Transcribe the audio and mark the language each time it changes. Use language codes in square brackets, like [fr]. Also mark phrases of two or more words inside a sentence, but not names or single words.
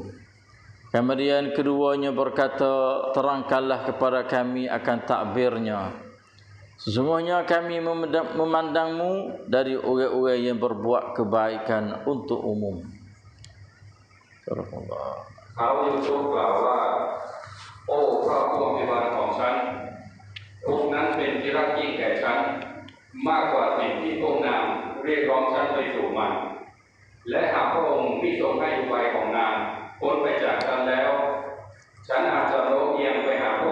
[id] Kemudian keduanya berkata, terangkanlah kepada kami akan takbirnya. Sesungguhnya kami memandangmu dari orang-orang yang berbuat kebaikan untuk umum. [ar] Subhanallah. [th] เขายูซุฟกล่าวว่าโอ้พระผู้อภิบาลของฉันทุกนั้นเป็นที่รักยิ่งแก่ฉันมากกว่าสิ่งที่พระนางเรียกร้องฉันไปสู่มันและหากพระองค์ที่ทรงให้อุบายของนางพ้นไปจากฉันแล้วฉันอาจจะโน้มเอียงไปหาพว